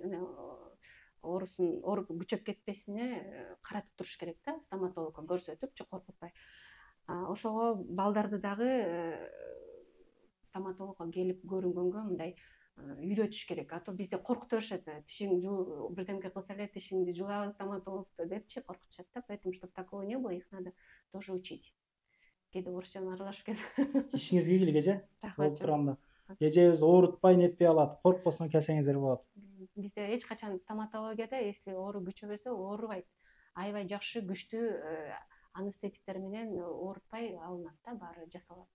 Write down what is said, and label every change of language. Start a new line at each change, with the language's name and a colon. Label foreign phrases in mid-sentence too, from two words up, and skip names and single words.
Kyrgyz: Оорусун ооруп күчөп кетпесине каратып туруш керек да, стоматологко көрсөтүп, коркутпай. Ошого балдарды дагы стоматологко келип көрүнгөнгө мындай үйрөтүш керек. А то бизде коркута беришет, тишиң бирдемке кылса эле тишиңди жулабыз стоматологдо депчи коркутушат да,
Russian: поэтому чтобы такого не было, их надо тоже учить.
Kyrgyz: Кээде орусчаны аралашып кетет. Ишиңизге ийгилик, эже. Болуп турганда. Эжебиз оорутпай нетпей алат, коркпостон келсеңиздер болот. Бизде эч качан стоматологияда, если оору күчөбөсө, оорубайт. Аябай жакшы, күчтүү анестетиктер менен оорутпай алынат да, баары жасалат.